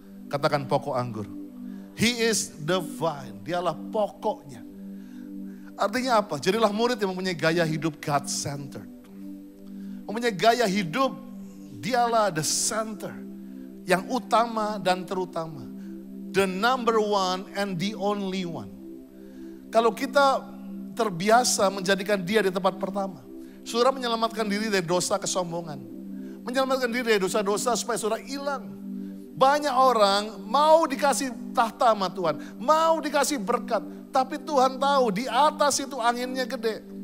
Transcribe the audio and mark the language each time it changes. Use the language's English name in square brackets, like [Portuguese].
[Indonesian] Katakan pokok anggur. [English] He is the vine, [Indonesian] dialah pokoknya. Artinya apa? Jadilah murid yang mempunyai gaya hidup God-centered. Mempunyai gaya hidup, dialah [English] the center. [Indonesian] Yang utama dan terutama. [English] The number one and the only one. [Indonesian] Kalau kita terbiasa menjadikan dia di tempat pertama. Saudara menyelamatkan diri dari dosa kesombongan. Menyelamatkan diri dari dosa-dosa supaya saudara hilang. Banyak orang mau dikasih tahta sama Tuhan. Mau dikasih berkat. Tapi Tuhan tahu di atas itu anginnya gede.